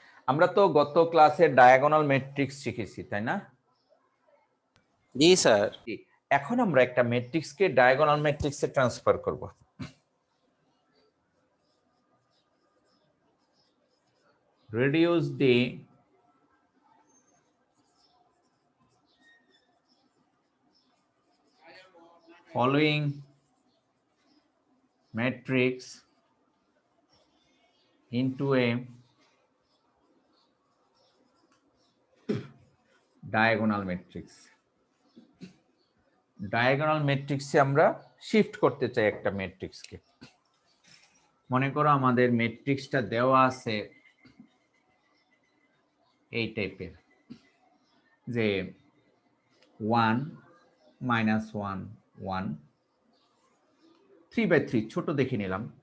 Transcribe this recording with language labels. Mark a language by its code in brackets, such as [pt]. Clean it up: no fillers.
[bn] আমরা তো গত ক্লাসে ডায়াগোনাল ম্যাট্রিক্স শিখেছি, তাই না? জি স্যার। এখন আমরা একটা ম্যাট্রিক্সকে ডায়াগোনাল ম্যাট্রিক্সে ট্রান্সফার করব। [en] reduce the following matrix into a diagonal matrix. [bn] Diagonal ম্যাট্রিক্সে আমরা শিফট করতে চাই একটা ম্যাট্রিক্সকে। মনে করো আমাদের ম্যাট্রিক্সটা দেওয়া আছে এই টাইপের, যে 1 -1 1 3/3, ছোট দেখে নিলাম।